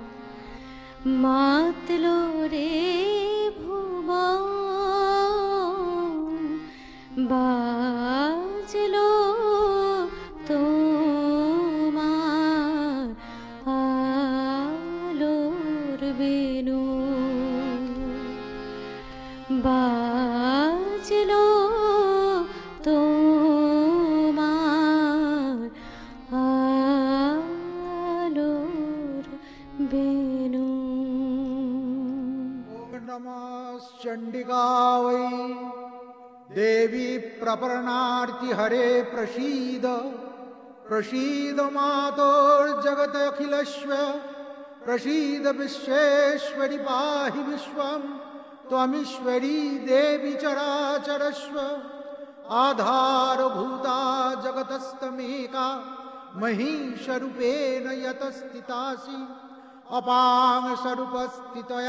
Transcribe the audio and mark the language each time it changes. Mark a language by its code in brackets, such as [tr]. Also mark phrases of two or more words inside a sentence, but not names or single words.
[bn] মাতলো রে ভুবন, বাজলো তোমার আলোর বেনু, বাজলো তোমার আলোর বেনু। [sa] नमः चंडिकावै देवी प्रपन्नार्ति हरे प्रसीद, प्रसीद मातोर्जगदखिलस्य, प्रसीद विश्वेश्वरि पाहि विश्वं, त्वमीश्वरी देवी चराचरस्व, आधारभूता जगतस्तमेका, महिषरूपेण यतस्थितासि, अपांग स्वरूपस्थितया